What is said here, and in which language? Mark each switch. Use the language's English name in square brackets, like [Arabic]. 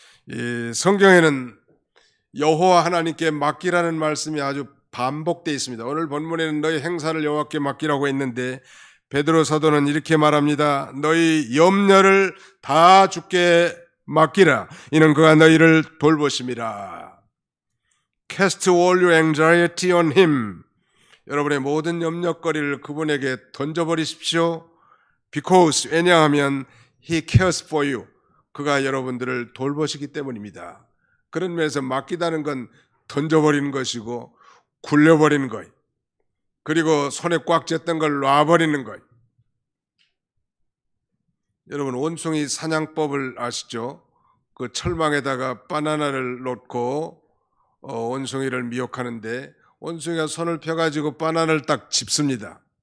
[Korean] 이 성경에는 여호와 하나님께 맡기라는 말씀이 아주 반복되어 있습니다. 오늘 본문에는 너희 행사를 여호와께 맡기라고 했는데 베드로 사도는 이렇게 말합니다. 너희 염려를 다 주께 맡기라. 이는 그가 너희를 돌보심이라. [English] Cast all your anxiety on him. [Korean] 여러분의 모든 염려거리를 그분에게 던져버리십시오. [English] Because, [Korean] 왜냐하면 [English] he cares for you. [Korean] 그가 여러분들을 돌보시기 때문입니다. 그런 면에서 맡기다는 건 던져버리는 것이고 굴려버리는 것, 그리고 손에 꽉 쥐었던 걸 놔버리는 것. 여러분, 원숭이 사냥법을 아시죠? 그 철망에다가 바나나를 놓고 원숭이를 미혹하는데 원숭이가 손을 펴가지고 바나나를 딱 짚습니다.